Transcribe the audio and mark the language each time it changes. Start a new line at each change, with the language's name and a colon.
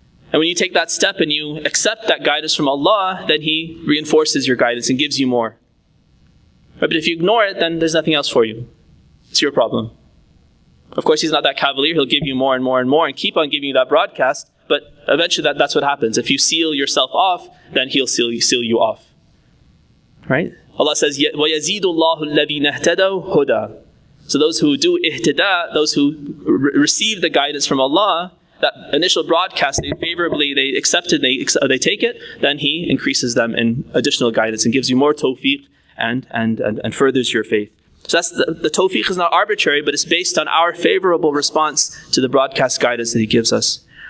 English: And when you take that step and you accept that guidance from Allah, then He reinforces your guidance and gives you more. But if you ignore it, then there's nothing else for you. It's your problem. Of course, He's not that cavalier. He'll give you more and more and more and keep on giving you that broadcast. But eventually that's what happens. If you seal yourself off, then He'll seal you off. Right? Allah says,
Arabic: وَيَزِيدُ اللَّهُ الَّذِينَ اهْتَدَوْا هُدًى.
English: So those who do ihtida, those who receive the guidance from Allah, that initial broadcast, they accept it, they take it, then He increases them in additional guidance and gives you more tawfiq and furthers your faith. So that's the tawfiq is not arbitrary, but it's based on our favorable response to the broadcast guidance that He gives us.